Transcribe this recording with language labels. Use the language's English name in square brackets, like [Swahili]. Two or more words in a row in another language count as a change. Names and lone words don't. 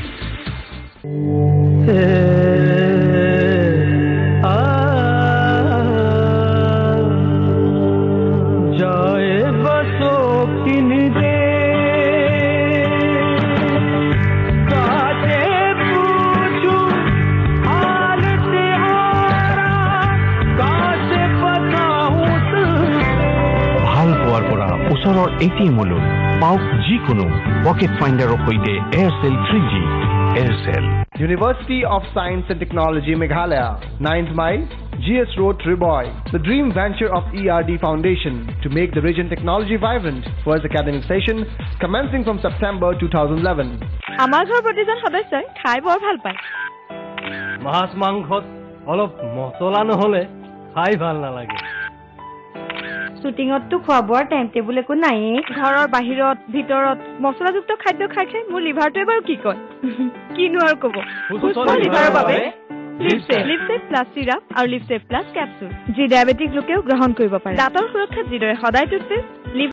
[Hindi] जाए बसो किन दे काटे पूछू हाल तेरा कासे बताऊं [Assamese] ভাল পোৱাৰ পৰা ওচৰৰ ATM-লৈ পাওক যিকোনো পকেট ফাইণ্ডাৰৰ সৈতে এয়াৰচেল 3G। এয়াৰচেল। [English] University of Science and Technology Meghalaya, 9th Mile, GS Road, Triboy. The dream venture of ERD Foundation to make the region technology vibrant. First academic session commencing from September 2011. [Assamese] আমাৰ ঘৰৰ প্ৰতিজন সদস্যই খাই বৰ ভাল পায়। মাছ মাংসত অলপ মছলা নহ'লে খাই ভাল নালাগে। শ্বুটিঙততো খোৱা বোৱাৰ [English] time table [Assamese] একো নাইয়ে ঘৰৰ বাহিৰত ভিতৰত মছলাযুক্ত খাদ্য খাই খাই মোৰ লিভাৰটোৱে বাৰু কি কয় কিনো আৰু ক'ব সুস্থ লিভাৰৰ বাবে লিপছেভ প্লাছ চিৰাপ আৰু লিপছেভ প্লাছ কেপচুল যি ডায়েবেটিক লোকেও গ্ৰহণ কৰিব পাৰে দাঁতৰ সুৰক্ষাত যিদৰে সদায় টুথপেষ্ট